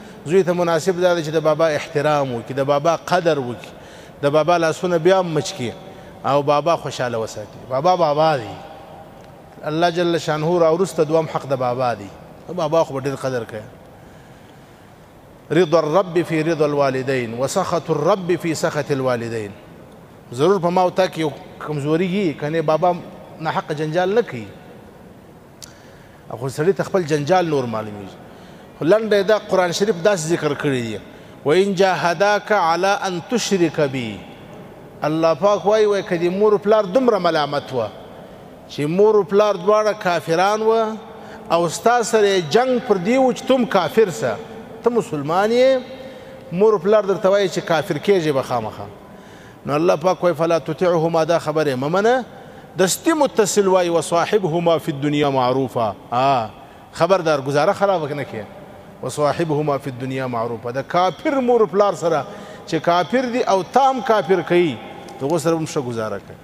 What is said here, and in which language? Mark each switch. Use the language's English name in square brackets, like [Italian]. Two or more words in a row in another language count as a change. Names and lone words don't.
[Pashto] زوی ته مناسب دا ده چې د بابا احترام وکړي، د بابا قدر وکړي، د بابا لاسونه بیا هم مچ کړي او بابا خوشحاله وساتي. بابا دی، الله [Arabic] جل شانه [Pashto] راوروسته دوام حق د بابا دی. بابا خو به ډېر قدر کوي. [Arabic] رضا الرب في رضا الوالدين وسخط الرب في سخط الوالدين. [Pashto] ضرور په ما او تا کې یو کمزوري وي، کنې بابا ناحقه جنجال نه کوي، خو سړي ته خپل جنجال نور معلومیږي. خو لنډه دا قرآن شریف داسې ذکر کړی دی، [Arabic] وإن جاهداک على ان تشرک بي. [Pashto] الله پاک وایي که د مور پلار دومره ملامت وه چې مور پلار دواړه کافران وه او ستا سره جنګ پر دې و چې تم کافر سه، ته مسلمان یې، مور پلار درته وایي چې کافر کېږي به خامخا، نو الله پاک وایي [Arabic] فلا تطعهما، [Pashto] دا خبره مه منه، دستي متصل وایي [Arabic] وصاحبهما في الدنيا معروفا. [Pashto] خبردار ګزاره خرابه نه کړې، [Arabic] وصاحبهما في الدنيا معروفا. [Pashto] د کافر مور پلار سره چې کافر دي او تام کافر کوي، دغو سره هم ښه ګزاره کوي.